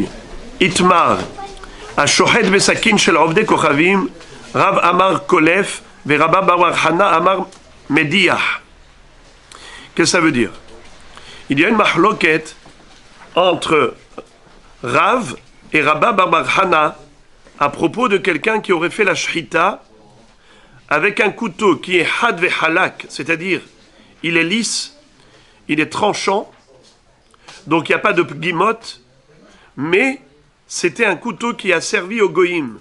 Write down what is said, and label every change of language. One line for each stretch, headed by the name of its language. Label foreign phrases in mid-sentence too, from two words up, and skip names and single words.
Hebrew: איתמר השוחט בסכין של עובדי כוכבים, רב אמר קולף ורבה בר חנה אמר מדיח.
French: Qu'est-ce que ça veut dire? Il y a une mahloket entre Rav et Rabba bar Hana à propos de quelqu'un qui aurait fait la shrita avec un couteau qui est
Hebrew: חד וחלק,
French: c'est-à-dire il est lisse, il est tranchant, donc il n'y a pas de guimotte, mais c'était un couteau qui a servi au goïm.